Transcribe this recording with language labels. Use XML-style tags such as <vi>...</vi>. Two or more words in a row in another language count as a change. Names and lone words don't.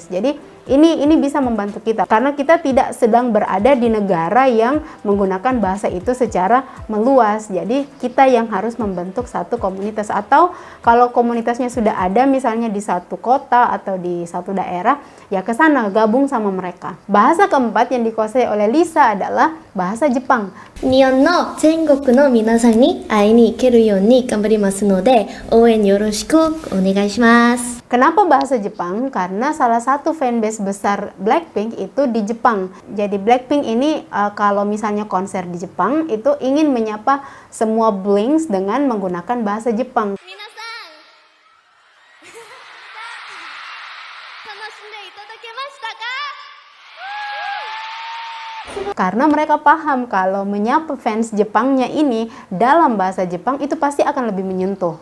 <id>Jadi ini bisa membantu kita karena kita tidak sedang berada di negara yang menggunakan bahasa itu secara meluas. Jadi kita yang harus membentuk satu komunitas, atau kalau komunitasnya sudah ada misalnya di satu kota atau di satu daerah, ya ke sana gabung sama mereka. Bahasa keempat yang dikuasai oleh Lisa adalah bahasa Jepang.</id> <ja>日本の全国の皆さんに会いに行けるように頑張りますので応援よろしくお願いします。</ja> <id>Kenapa bahasa Jepang? Karena salah satu fanbase besar Blackpink itu di Jepang. Jadi Blackpink ini kalau misalnya konser di Jepang itu ingin menyapa semua Blinks dengan menggunakan bahasa Jepang. Karena mereka paham kalau menyapa fans Jepangnya ini dalam bahasa Jepang itu pasti akan lebih menyentuh.</id>